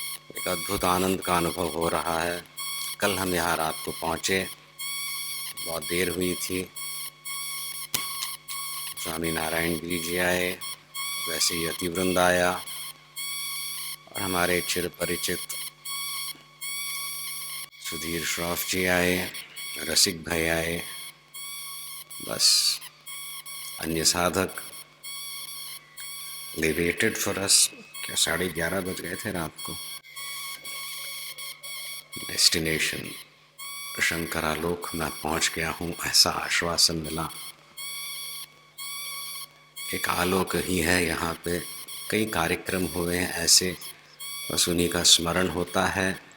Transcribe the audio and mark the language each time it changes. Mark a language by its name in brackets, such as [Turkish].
[Hindi] एक अद्भुत आनंद का अनुभव हो रहा है। कल हम यहाँ रात को पहुँचे, बहुत देर हुई थी। स्वामी नारायण गिरी जी आए, वैसे ही यतिवृंद आया और हमारे चिर परिचित सुधीर श्रॉफ जी आए, रसिक भाई आए। बस अन्य साधक [English] they waited for us। [Hindi] क्या 11:30 बज गए थे रात को। डेस्टिनेशन शंकरालोक में पहुंच गया हूं, ऐसा आश्वासन मिला। एक आलोक ही है यहाँ पे। कई कार्यक्रम हुए हैं ऐसे, बस उन्हीं का स्मरण होता है।